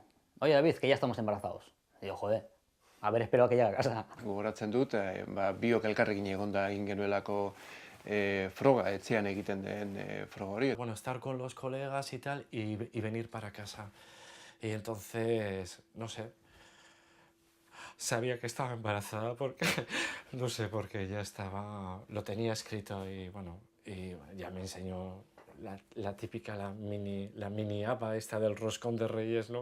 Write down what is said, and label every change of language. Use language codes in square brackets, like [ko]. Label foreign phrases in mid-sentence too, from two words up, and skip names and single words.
[es] Oye, David, que ya estamos embarazados. Y digo, joder, haber esperado a que llegue a casa. [eu] Gogoratzen dut, biok elkarrekin egonda egin genuelako froga, etxean egiten den froga hori. [es] Bueno, estar con los colegas y tal, y venir para casa. Y entonces, no sé, sabía que estaba embarazada porque, no sé, porque ya estaba, lo tenía escrito y bueno, y ya me enseñó la típica, la mini apa esta del roscón de Reyes, ¿no?